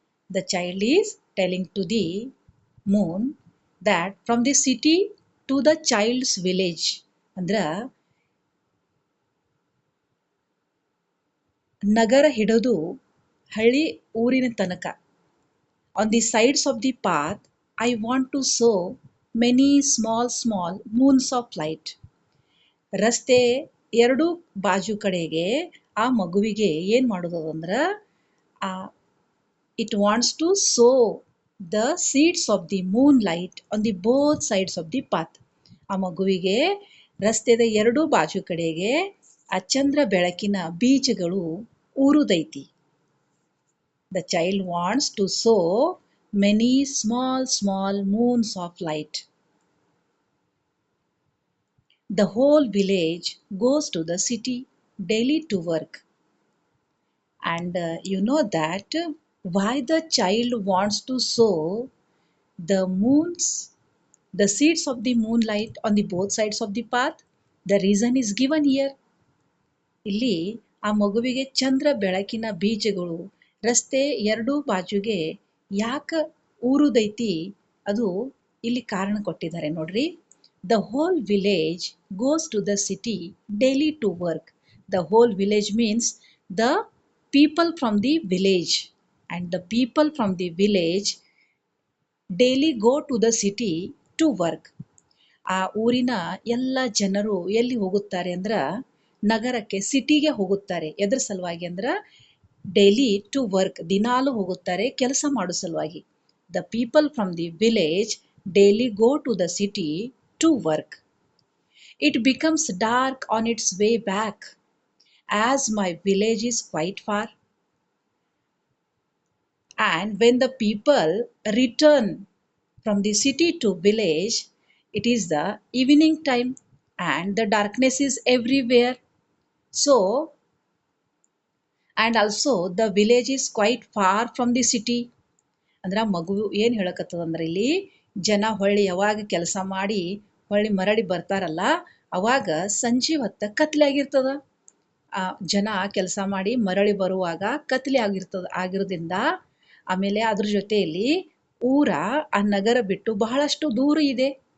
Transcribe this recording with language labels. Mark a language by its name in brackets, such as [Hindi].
[English] The child is telling to the moon that from the city to the child's village, [Kannada] ಅಂದ್ರ ನಗರ ಹಿಡಿದು ಹಳ್ಳಿ ಊರಿನ ತನಕ, [English] on the sides of the path I want to sow many small small moons of light. [Kannada] ರಸ್ತೆ ಎರಡು ಬಾಜು ಕಡೆಗೆ ಆ ಮಗುವಿಗೆ ಏನ್ ಮಾಡೋದು ಅಂದ್ರ [English] it wants to sow the seeds of the moonlight on the both sides of the path. [Kannada] ಆ ಮಗುವಿಗೆ ರಸ್ತೆದ ಎರಡು ಬಾಜು ಕಡೆಗೆ ಆ ಚಂದ್ರ ಬೆಳಕಿನ ಬೀಜಗಳು ಊರುದೈತಿ. [English] The child wants to sow many small small moons of light. The whole village goes to the city daily to work. And you know that why the child wants to sow the moons, the seeds of the moonlight on the both sides of the path? The reason is given here. [Kannada] ಇಲ್ಲಿ ಆ ಮಗುವಿಗೆ ಚಂದ್ರ ಬೆಳಕಿನ ಬೀಜಗಳು ರಸ್ತೆ ಎರಡೂ ಬಾಜುಗೆ ಯಾಕೆ ಊರುದೈತಿ ಅದು ಇಲ್ಲಿ ಕಾರಣ ಕೊಟ್ಟಿದ್ದಾರೆ ನೋಡ್ರಿ. [English] The whole village goes to the city daily to work. The whole village means the people from the village, and the people from the village daily go to the city to work. [Kannada] ಆ ಊರಿನ ಎಲ್ಲ ಜನರು ಎಲ್ಲಿ ಹೋಗುತ್ತಾರೆ ಅಂದ್ರ ನಗರಕ್ಕೆ, ಸಿಟಿಗೆ ಹೋಗುತ್ತಾರೆ. ಎದ್ರ ಸಲುವಾಗಿ ಅಂದ್ರ [English] daily to work, [Kannada] ದಿನಾಲು ಹೋಗುತ್ತಾರೆ ಕೆಲಸ ಮಾಡೋ ಸಲುವಾಗಿ. [English] The people from the village daily go to the city to work. It becomes dark on its way back, as my village is quite far. And when the people return from the city to village, it is the evening time and the darkness is everywhere. So, and also the village is quite far from the city. [Kannada] ಅಂದ್ರೆ ಆ ಮಗು ಏನು ಹೇಳಕತ್ತದಂದ್ರೆ ಇಲ್ಲಿ ಜನ ಹೊಳ್ಳಿ ಯಾವಾಗ ಕೆಲಸ ಮಾಡಿ ಹೊಳ್ಳಿ ಮರಳಿ ಬರ್ತಾರಲ್ಲ ಅವಾಗ ಸಂಜೆ ಹೊತ್ತ ಕತ್ಲೆ ಆಗಿರ್ತದ. ಆ ಜನ ಕೆಲಸ ಮಾಡಿ ಮರಳಿ ಬರುವಾಗ ಕತ್ಲೆ ಆಗಿರೋದ್ರಿಂದ ಆಮೇಲೆ ಅದ್ರ ಜೊತೆಯಲ್ಲಿ ಊರ ಆ ನಗರ ಬಿಟ್ಟು ಬಹಳಷ್ಟು ದೂರ ಇದೆ.